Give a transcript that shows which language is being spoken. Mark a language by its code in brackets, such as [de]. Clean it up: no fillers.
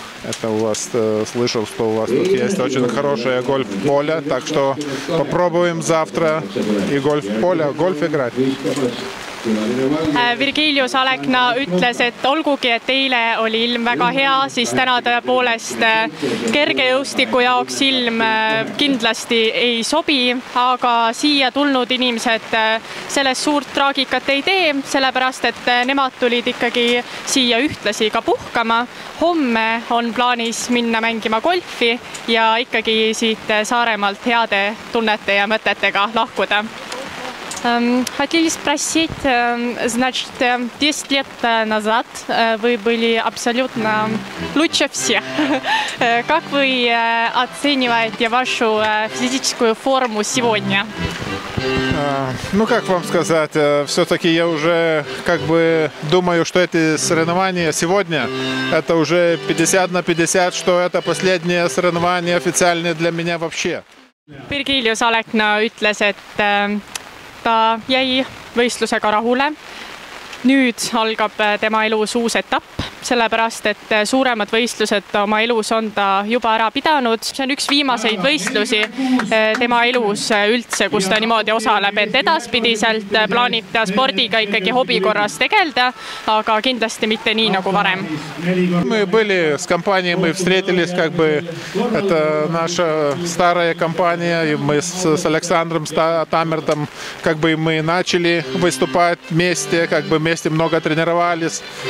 [ru] Это у вас, слышал, что у вас тут есть очень хорошее гольф-поле. Так что попробуем завтра и гольф играть. [et] Virgilius Alekna ütles, et olgugi, et eile oli ilm väga hea, siis täna tõepoolest kergejõustiku jaoks ilm kindlasti ei sobi, aga siia tulnud inimesed sellest suurt traagikat ei tee, sellepärast et nemad tulid ikkagi siia ühtlasi ka puhkama. Homme on plaanis minna mängima golfi ja ikkagi siit Saaremaalt heade tunnete ja mõtetega lahkuda. [ru] Хотели спросить, значит, 10 лет назад вы были абсолютно лучше всех. Как вы оцениваете вашу физическую форму сегодня? Как вам сказать, все-таки я уже думаю, что эти соревнования сегодня, это уже 50/50, что это последнее соревнование официальное для меня вообще. [et] Virgilius Alekna ütles, et ta jäi võistlusega rahule. Nüüd algab tema elus uus etapp, sellepärast et suuremad võistlused oma elus on ta juba ära pidanud. See on üks viimaseid võistlusi tema elus üldse, kus ta niimoodi osaleb, et edaspidiselt plaanib ta spordiga ikkagi hobi korras tegelda, aga kindlasti mitte nii nagu varem. [ru] Мы были с компанией, мы встретились, это наша старая компания, и мы с Александром Тамертом, мы начали выступать вместе, вместе много тренировались.